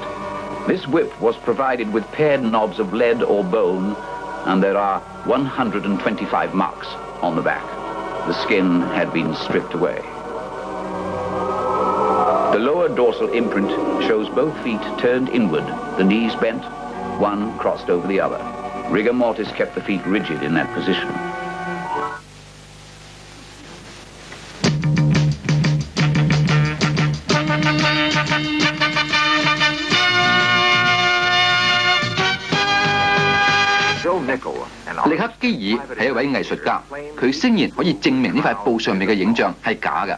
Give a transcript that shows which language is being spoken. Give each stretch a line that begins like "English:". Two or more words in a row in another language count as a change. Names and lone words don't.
English: This whip was provided with paired knobs of lead or bone, and there are 125 marks on the back. The skin had been stripped away. The lower dorsal imprint shows both feet turned inward, the knees bent, one crossed over the other. Rigor mortis kept the feet rigid in that position.
Cantonese: 利克基爾係一位藝術家，佢聲言可以證明呢塊布上面嘅影像係假嘅。